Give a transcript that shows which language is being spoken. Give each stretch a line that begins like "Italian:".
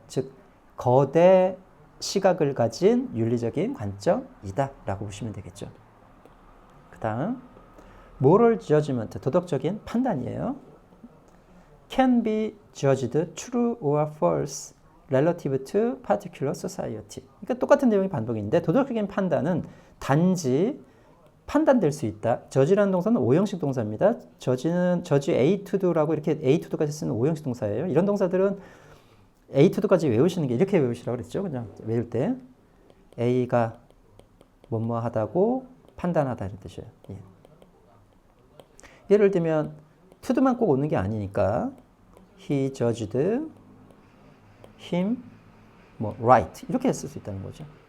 Korean: 즉 거대 시각을 가진 윤리적인 관점이다 라고 보시면 되겠죠. 그 다음
English: moral judgment
Korean: 도덕적인 판단이에요.
English: can be judged true or false relative to particular society.
Korean: 그러니까 똑같은 내용이 반복인데 도덕적인 판단은 단지 판단될 수 있다. judge라는 동사는 오형식 동사입니다.
English: judge A to do
Korean: 라고 이렇게 A to do까지 쓰는 오형식 동사예요. 이런 동사들은
English: A to do
Korean: 까지 외우시는 게 이렇게 외우시라고 그랬죠. 그냥 외울 때 A가 뭐뭐 하다고 판단하다 이런 뜻이에요. 예. 예를 들면 to do만 꼭 오는 게 아니니까
English: he judged him
Korean: 뭐 right 이렇게 쓸 수 있다는 거죠.